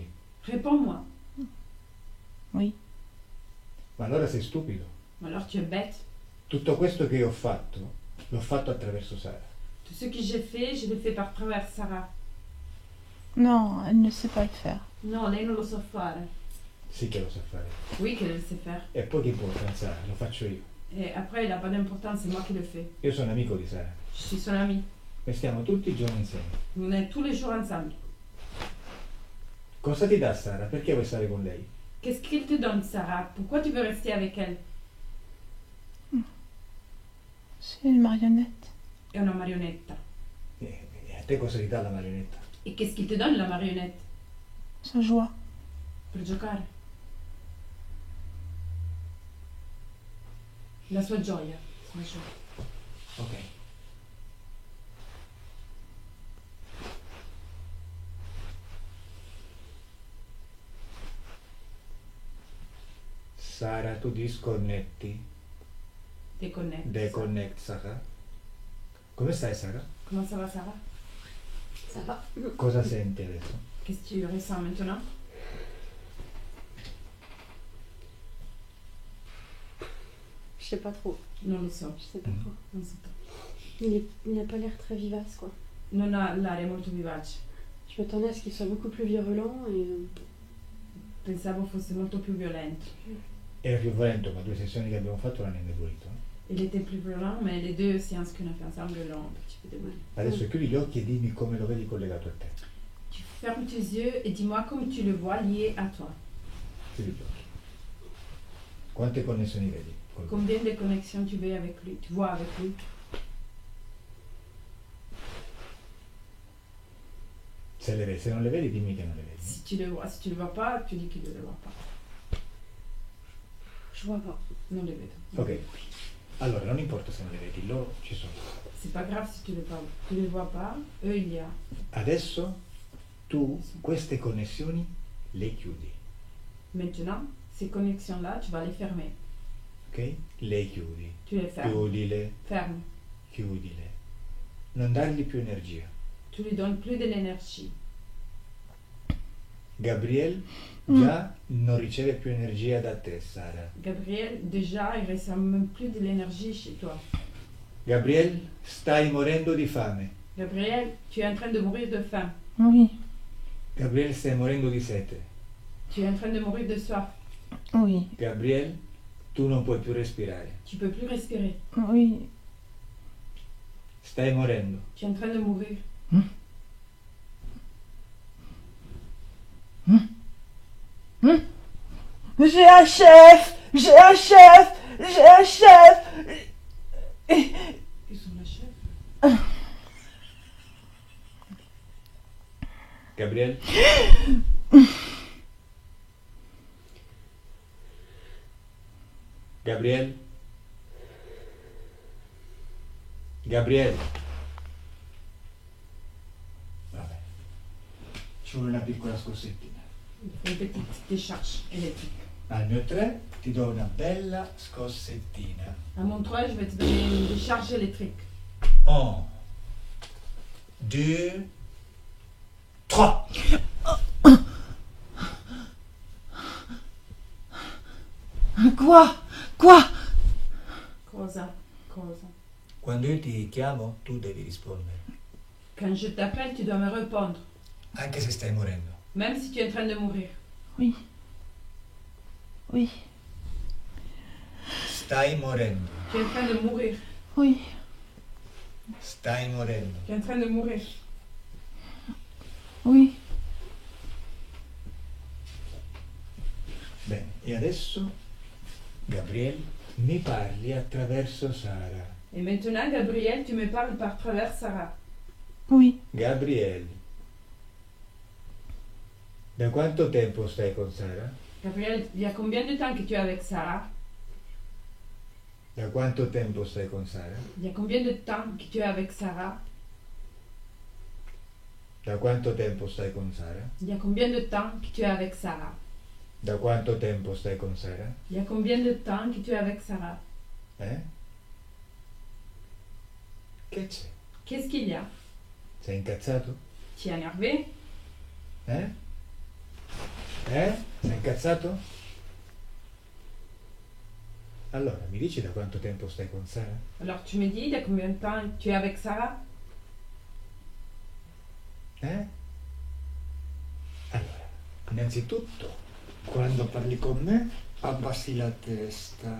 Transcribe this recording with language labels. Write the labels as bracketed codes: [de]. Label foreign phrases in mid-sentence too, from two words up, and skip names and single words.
[fr] Réponds-moi. Oui. [it] Ma allora sei stupido. [fr] Alors tu es bête. [it] Tutto questo che ho fatto, l'ho fatto attraverso Sara. [fr] Tout ce que j'ai fait, je l'ai fait par travers Sarah. Non, elle ne sait pas le faire. [it] No, lei non lo sa fare. Sì che lo sa fare. [fr] Oui, qu'elle le sait faire. [it] E poi che importa, Sara, lo faccio io. [fr] Et après, il n'a pas d'importance, c'est moi qui le fais. [it] Io sono amico di Sara. [fr] Je suis son ami. [it] E stiamo tutti i giorni insieme. [fr] On est tous les jours ensemble. [it] Cosa ti dà Sara? Perché vuoi stare con lei? [fr] Qu'est-ce qu'il te donne, Sarah? Pourquoi tu veux rester avec elle? C'est une marionnette. [it] È una marionetta. A te cosa ti dà la marionetta? [fr] Et qu'est-ce qu'il te donne, la marionnette? Sa joie. [it] Per giocare. La sua gioia. Sua gioia. Ok. Sara, tu disconnetti. [fr] Déconnecte. [it] Deconnect Sara. Come stai Sara? [fr] Comment ça va, Sarah? Ça va. [it] Cosa senti adesso? [fr] Qu'est-ce que tu ressens maintenant? Je sais pas trop. [it] Non lo so. [fr] Je sais pas trop. [it] Non so. [fr] Il n'a pas l'air très vivace, quoi. [it] Non ha l'aria molto vivace. [fr] Je m'attendais à ce qu'il soit beaucoup plus virulent et... [it] Pensavo fosse molto più violento. Era più violento, ma 2 sessioni che abbiamo fatto l'hanno indebolito. [fr] Il était plus violent, mais les deux séances qu'on a fait ensemble l'ont un petit peu démoli. [it] Adesso chiudi gli occhi e dimmi come lo vedi collegato a te. [fr] Tu fermes tes yeux et dis-moi comme tu le vois lié à toi. [it] Chiudi gli occhi. Quante connessioni vedi? Col- [fr] Combien de connexions tu veux avec lui? Tu vois avec lui? [it] Se le vedi, se non le vedi dimmi che non le vedi. [fr] Si tu le vois pas, tu dis qu'il ne le voit pas. Je vois pas. [it] Non le vedo. Ok. Allora, non importa se non le vedi, loro ci sono. [fr] C'est pas grave si tu le vois pas. Eux, il y a. [it] Adesso tu queste connessioni le chiudi, [fr] Maintenant, ces connexions-là, tu vas les fermer. [it] ok? Le chiudi. [fr] Tu les fermes. [it] Chiudile, [fr] Ferme. [it] chiudile. Non dargli più energia. [fr] Tu lui donnes plus de l'énergie. [it] Gabriel già non riceve più energia da te, Sara. [fr] Gabriel, déjà, il ressent même plus de l'énergie chez toi. [it] Gabriel, stai morendo di fame. [fr] Gabriel, tu es en train de mourir de faim. Oui. [it] Gabriel, stai morendo di sete. [fr] Tu es en train de mourir de soif. Oui. [it] Gabriel, tu non puoi più respirare. [fr] Tu peux plus respirer. Oui. [it] Stai morendo. [fr] Tu es en train de mourir. J'ai un chef. J'ai un chef. J'ai un chef. Ils sont la chef. Gabriel? Gabriel? Gabriel? [it] Vabbè. Ci vuole una piccola scossettina. [fr] Une petite décharge électrique. [it] Al mio 3 ti do una bella scossettina. [fr] À mon 3, je vais te donner une décharge électrique. 1, 2, 3. Quoi? Quoi? [it] Cosa? Cosa? Quando io ti chiamo, tu devi rispondere, [fr] Quand je t'appelle, tu dois me répondre. [it] anche se stai morendo. [fr] Même si tu es en train de mourir. Oui. Oui. [it] Stai morendo. [fr] Tu es en train de mourir. Oui. [it] Stai morendo. [fr] Tu es en train de mourir. Oui. [it] Bene, e adesso, Gabriel, mi parli attraverso Sara. [fr] Et maintenant, Gabriel, tu me parles par travers Sarah. Oui. [it] Gabriel, Da quanto tempo stai con Sara? [fr] Gabriel, il y a combien de temps que tu es avec Sarah? [it] Da quanto tempo stai con Sara? [fr] Il y a combien de temps que tu es avec Sarah? [it] Da quanto tempo stai con Sara? [fr] Il y a combien de temps que tu es avec Sarah? [it] Da quanto tempo stai con Sara? [fr] Il y a combien de temps que tu es avec Sarah? [it] Che c'è? [fr] Qu'est-ce qu'il y a? [it] Sei incazzato? [fr] Tu es énervé? [it] Sei incazzato? Allora, mi dici da quanto tempo stai con Sara? [fr] Alors tu me dis, il y a combien de temps tu es avec Sarah? [it] Allora, innanzitutto, quando parli con me, abbassi la testa.